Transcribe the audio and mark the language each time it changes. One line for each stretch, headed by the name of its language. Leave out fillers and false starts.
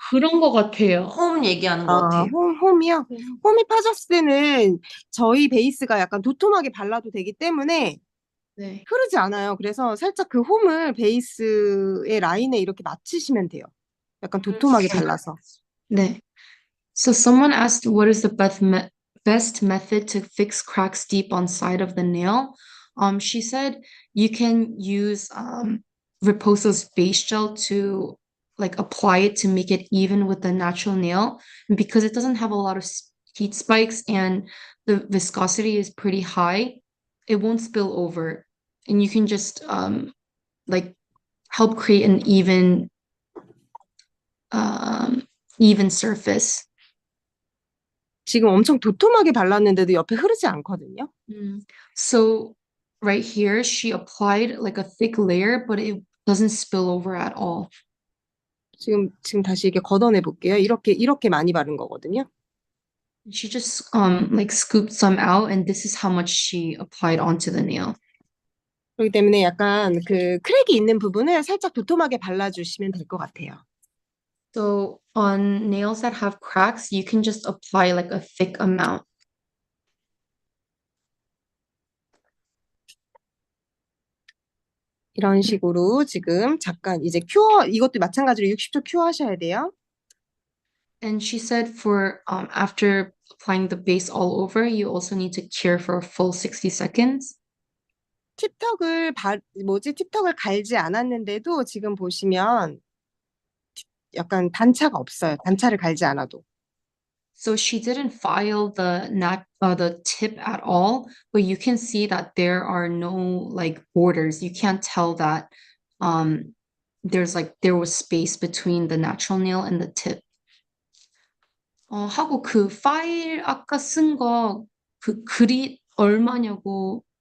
Korean: 그런 것 같아요. 홈 얘기하는 것 아, 같아요. 홈이요? 음. 홈이 파졌을 때는 저희 베이스가 약간 도톰하게 발라도 되기 때문에 네. 흐르지 않아요. 그래서 살짝 그 홈을 베이스의 라인에 이렇게 맞추시면 돼요. 약간 도톰하게
English: Okay.
Korean: 발라서. 네.
English: So someone asked what is the best method to fix cracks deep on side of the nail. She said you can use Riposo's base gel to like apply it to make it even with the natural nail. And because it doesn't have a lot of heat spikes and the viscosity is pretty high, it won't spill over. And you can just like help create an um, even surface.
Korean: 지금 엄청 도톰하게 발랐는데도 옆에 흐르지 않거든요. Mm.
English: So right here, she applied like a thick layer, but it doesn't spill over at all.
Korean: 지금 다시 이렇게 걷어내 볼게요. 이렇게 많이 바른 거거든요.
English: She just like scooped some out, and this is how much she applied onto the nail.
Korean: 그렇기 때문에 약간 그 크랙이 있는 부분을 살짝 도톰하게 발라주시면 될 것 같아요.
English: So on nails that have cracks, you can just apply like a thick amount.
Korean: 이런 식으로 지금 잠깐 이제 이것도 마찬가지로 60초 큐어 하셔야 돼요.
English: And she said for after applying the base all over, you also need to cure for a full 60 seconds.
Korean: 팁턱을 갈지 않았는데도 지금 보시면 약간 단차가 없어요. 단차를 갈지 않아도.
English: So she didn't file the tip at all, but you can see that there are no like borders. You can't tell that there was space between the natural nail and the tip.
Korean: 하고 그 파일 아까 쓴 거 그 그릿 얼마냐고.